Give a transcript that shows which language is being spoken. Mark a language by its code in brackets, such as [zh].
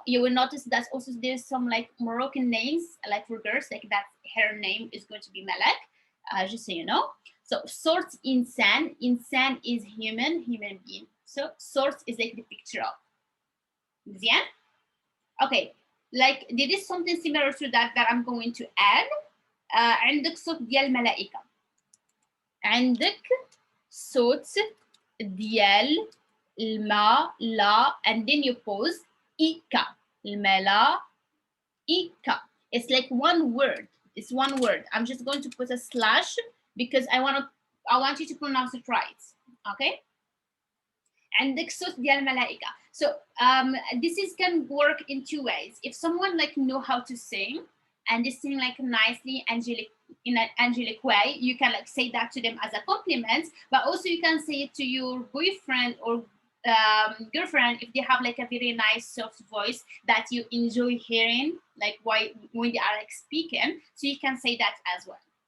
[en] You will notice that also there's some like Moroccan names, like for girls, like that her name is going to be malak, just so you know. So sort insan is human being. So sort is like the picture of. Yeah? Okay, like there is something similar to that I'm going to add. [ar] عندك صوت ديال ملائكة. عندك صوت ديال الملائكة, [en] and then you pause [ar] إيكا, الملائكة. [en] It's like one word. It's one word. I'm just going to put a slash because I want you to pronounce it right. Okay. [ar] عندك صوت ديال الملائكة. [en] So this is can work in two ways. If someone like know how to sing and they sing like nicely, angelic, in an angelic way, you can like say that to them as a compliment, but also you can say it to your boyfriend or girlfriend if they have like a very nice soft voice that you enjoy hearing, like why when they are like speaking, so you can say that as well.